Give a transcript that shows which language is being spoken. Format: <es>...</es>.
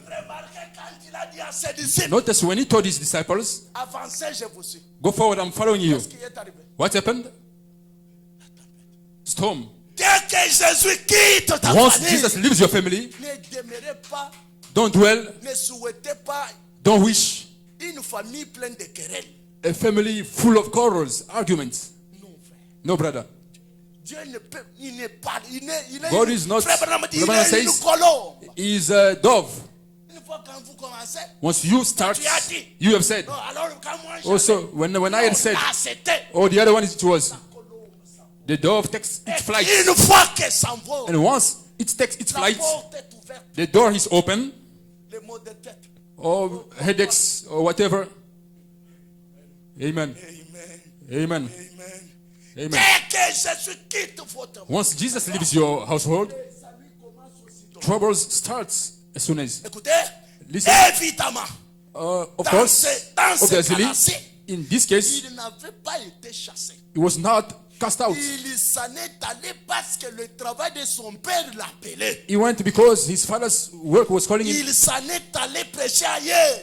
<fr>Remarquez quand il a dit à ses disciples,</fr> <en>Notice when he told his disciples,</en> <fr>avancez, je vous suis.</fr> <en>go forward, I'm following you.</en> <fr>Qu'est-ce qui est arrivé?</fr> <en>What happened? Storm.</en> <fr>Dès que Jésus quitte ta</fr> <en>Once</en> <fr>famille,</fr> <en>Jesus leaves your family,</en> <fr>ne demeurez pas,</fr> <en>don't dwell,</en> <fr>ne souhaitez pas</fr> <en>don't wish</en> <fr>une famille pleine de querelles.</fr> <en>a family full of quarrels, arguments.</en> <fr>Non, frère.</fr> <en>No, brother.</en> <fr>Dieu ne peut, il n'est pas, il est,</fr> <en>God is not-</en> <fr>Frère Branham dit,</fr> <en>the Bible</en> <fr>il est une</fr> <en>says-</en> <fr>colombe.</fr> <en>He is a dove.</en> <fr>Une fois quand vous commencez,</fr> <en>Once you start,</en> <fr>tu as dit.</fr> <en>you have said.</en> <fr>Non, alors quand moi je</fr> <en>Also, when I had said,</en> <fr>là c'était</fr> <en>oh, the other one it was, the dove takes its flight.</en> <fr>une fois que s'envole,</fr> <en>And once it takes its</en> <fr>la</fr> <en>flight,</en> <fr>porte est ouverte,</fr> <en>the door is open,</en> <fr>les maux de tête.</fr> <en>or headaches, or whatever. Amen. Amen. Amen. Amen. Amen.</en> <fr>Dès que Jésus quitte votre maison,</fr> <en>Once Jesus leaves your household,</en> <fr>les amis commencent aussitôt.</fr> <en>troubles starts as soon as.</en> <fr>Écoutez,</fr> <en>Listen.</en> <fr>évidemment,</fr> <en>Of</en> <fr>dans</fr> <en>course,</en> <fr>ce</fr> <en>obviously,</en> <fr>cas-là-ci,</fr> <en>in this case,</en> <fr>il n'avait pas été chassé.</fr> <en>he was not cast out.</en> <fr>Il s'en est allé parce que le travail de son père l'appelait.</fr> <en>He went because his father's work was calling him.</en> <fr>Il s'en est allé prêcher ailleurs.</fr>